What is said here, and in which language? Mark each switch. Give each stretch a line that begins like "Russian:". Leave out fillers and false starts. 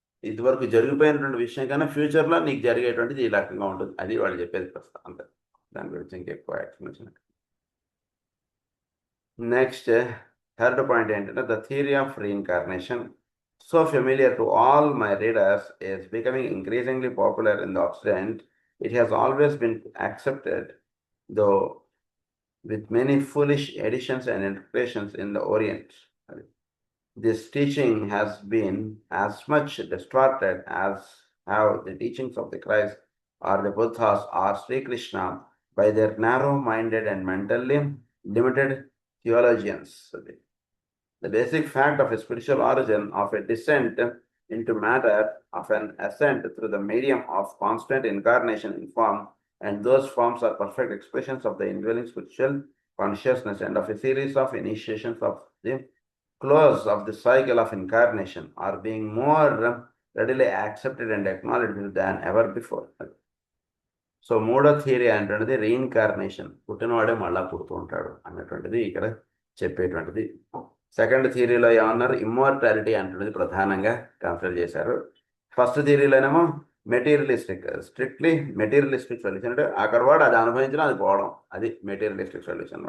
Telugu: ఇదివరకు జరిగిపోయినటువంటి విషయం కన్నా ఫ్యూచర్లో నీకు జరిగేటువంటిది ఈ రకంగా ఉంటుంది. అది వాళ్ళు చెప్పేది ప్రస్తుతం అంతే. దాని గురించి ఇంకెక్కువ ఎక్స్ప్లెనేషన్.
English: next third point
Telugu: ఏంటంటే
English: The theory of reincarnation, so familiar to all my readers, is becoming increasingly popular in the Occident. It has always been accepted, though with many foolish additions and interpretations in the Orient. This teaching has been as much distorted as have the teachings of the Christ or the Buddhas or Sri Krishna by their narrow-minded and mentally limited theologians. The basic fact of a spiritual origin, of a descent into matter, of an ascent through the medium of constant incarnation in form, and those forms are perfect expressions of the indwelling spiritual consciousness, and of a series of initiations of the close of the cycle of incarnation, are being more readily accepted and acknowledged than ever before.
Telugu: So మూడో theory అంటున్నది reincarnation, పుట్టినవాడే మళ్ళా పుడుతూ ఉంటాడు అన్నటువంటిది ఇక్కడ చెప్పేటువంటిది. Second థియరీలో ఏమన్నారు, immortality అంటున్నది ప్రధానంగా కన్సిడర్ చేశారు. First థియరీలోనేమో materialistic, strictly materialistic solution, అంటే అక్కడ వాడు అది అనుభవించడం అది పోవడం, అది మెటీరియలిస్టిక్ సొల్యూషన్.